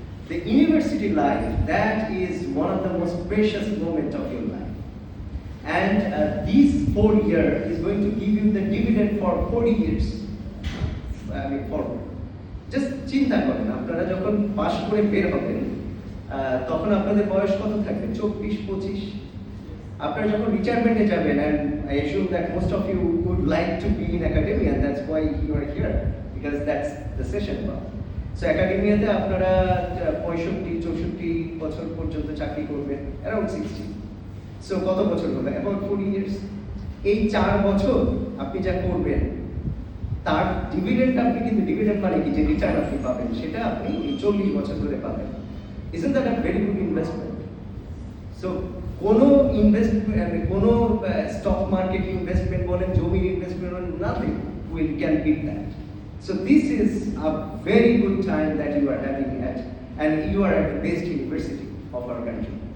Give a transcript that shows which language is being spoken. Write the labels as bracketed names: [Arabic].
[English] The university life, that is one of the most precious moments of your life. And these 4 years is going to give you the dividend for 40 years. I mean, forward. [Bangla] Just চিন্তা করেন, আপনারা যখন পাশ করে বের হবেন তখন আপনাদের বয়স কত থাকবে? 24-25। আপনারা যখন রিটায়ারমেন্টে যাবেন, [English] and I assume that most of you would like to be in academia, and that's why you are here, because that's the session bar. [Bangla] So একাডেমিয়াতে আপনারা 65-64 বছর পর্যন্ত চাকরি করবেন, অ্যারাউন্ড 60। সো কত বছর হলো? [English] About 40 years. [Bangla] এই 4 বছর আপনি যা করবেন তার ডিভিডেন্ড আপনি কিন্তু, ডিভিডেন্ড মানে কি, যে রিটার্ন আপনি পাবেন সেটা আপনি এই 40 বছর ধরে পাবেন। [English] Isn't that a very good investment? So [Bangla] কোনো ইনভেস্টমেন্ট, কোনো স্টক মার্কেট ইনভেস্টমেন্ট বলেন, [English] জমির ইনভেস্টমেন্ট বলেন, nothing can beat that. So this is a very good time that you are having at, and you are at the best university of our country.